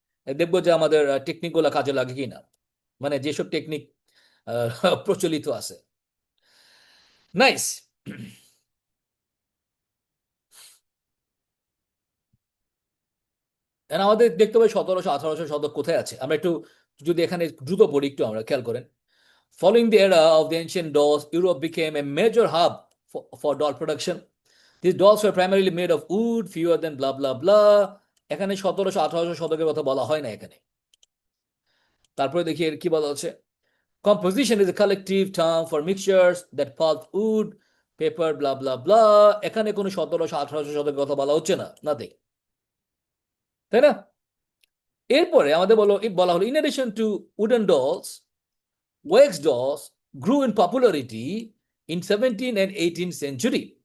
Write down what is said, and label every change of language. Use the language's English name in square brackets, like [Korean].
[Bangla] দেখবো যে আমাদের টেকনিকগুলো কাজে লাগে কিনা, মানে যেসব টেকনিক প্রচলিত আছে। নাইস। আমাদের দেখতে পাই 1700 1800 শতক কোথায় আছে। আমরা একটু যদি এখানে দ্রুত পড়ি, একটু আমরা খেয়াল করেন। [English] Following the era of the ancient dolls, Europe became a major hub for doll production. These dolls were primarily made of wood, fewer than blah blah blah. [Bangla] এখানে 1700 1800 শতকের কথা বলা হয় না এখানে। তারপরে দেখি এর কি বলা হচ্ছে। [English] Composition is a collective term for mixtures that pulp wood, paper, blah blah blah. [Bangla] এখানে কোনো 1700 1800 শতকের কথা বলা হচ্ছে না, নাথিং, তাই না? এরপরে আমাদের বলা হলো [English] in addition to wooden dolls, wax dolls grew in popularity in 17 and 18th century.